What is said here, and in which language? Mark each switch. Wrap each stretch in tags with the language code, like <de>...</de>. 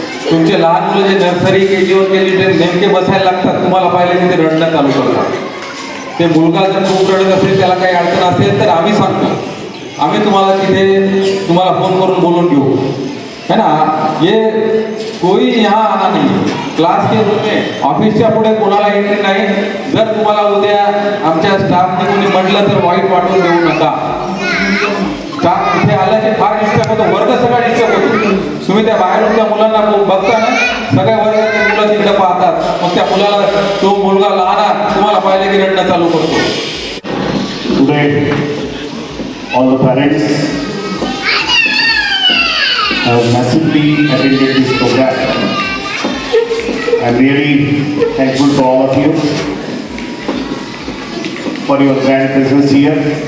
<mr>तुमचे लहान मुलं जे नर्सरी KG 1 KG 2 नेमके बसायला लागतात, तुम्हाला पाहिले की ते रडणं चालू करतात. ते मुलगा जर खूप रडत असेल, त्याला काही अडचण असेल तर आम्ही सांगतो. आम्ही तुम्हाला तिथे तुम्हाला फोन करून बोलून घेऊ,</mr> <hi>है ना. ये कोई यहाँ आना नहीं. क्लास के रूम में</hi> <mr>ऑफिसच्या पुढे कोणाला एंट्री नाही. जर तुम्हाला उद्या आमच्या स्टाफने कोणी म्हटलं तर वाईट वाटून देऊ नका. स्टाफ इथे आलं की फार डिस्टर्ब होतो. वर्ग सगळा डिस्टर्ब होतो. तुम्ही त्या बाहेरून त्या मुलांना बघता ना, सगळ्या वर्गाचे मुलं तिकडे पाहतात. मग त्या मुलाला तो मुलगा लहान तुम्हाला पाहिलं की रडणं चालू करतो.</mr> <en>Today, all the parents have massively attended this program. I'm really thankful to all of you for your grand presence here.</en>